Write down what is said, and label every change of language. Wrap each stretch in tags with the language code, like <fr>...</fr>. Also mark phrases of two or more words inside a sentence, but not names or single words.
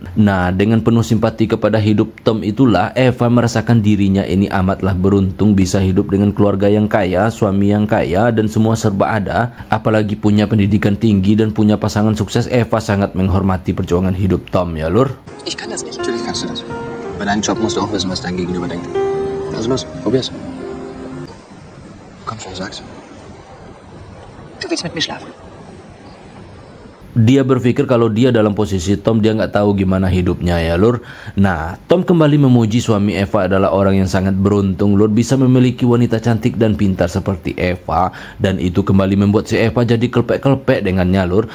<id>Nah, dengan penuh simpati kepada hidup Tom itulah Eva merasakan dirinya ini amatlah beruntung bisa hidup dengan keluarga yang kaya, suami yang kaya, dan semua serba ada. Apalagi punya pendidikan tinggi dan punya pasangan sukses. Eva sangat menghormati perjuangan hidup Tom ya lur.</id> <de>Ich kann das nicht. Natürlich kannst du das. Bei deinem Job musst du auch wissen, was dein Gegenüber denkt. Also los, probier's. Komm schon, sag's. Du willst mit mir schlafen?</de> <id>Dia berpikir kalau dia dalam posisi Tom, dia nggak tahu gimana hidupnya ya lur. Nah, Tom kembali memuji suami Eva adalah orang yang sangat beruntung lur, bisa memiliki wanita cantik dan pintar seperti Eva. Dan itu kembali membuat si Eva jadi kelpek-kelpek dengannya lur.</id>